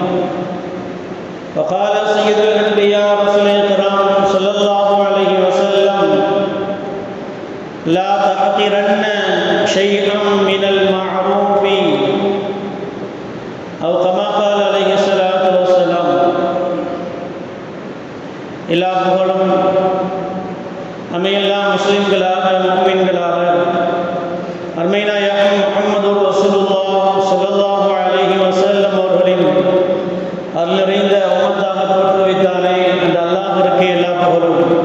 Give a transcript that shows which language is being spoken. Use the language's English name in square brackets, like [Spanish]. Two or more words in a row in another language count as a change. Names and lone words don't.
[Arabic] وقال سيد الأنبياء رسول الكرام صلى الله عليه وسلم: لا تحقرن شيئا من المعروف أو كما قال عليه الصلاة والسلام. [Tamil] எல்லா புகழும் அமையெல்லாம் முஸ்லிம்களாக முஃமின்களாக அருமைநாயகம் முஹம்மது ரசூலுல்லாஹ் [Arabic] صلى الله عليه وسلم [Tamil] அவர்களின் அருள் நிறைந்த உம்மத்தாக தோற்றுவித்தானே அந்த அல்லாஹ்விற்கு எல்லா புகழும்.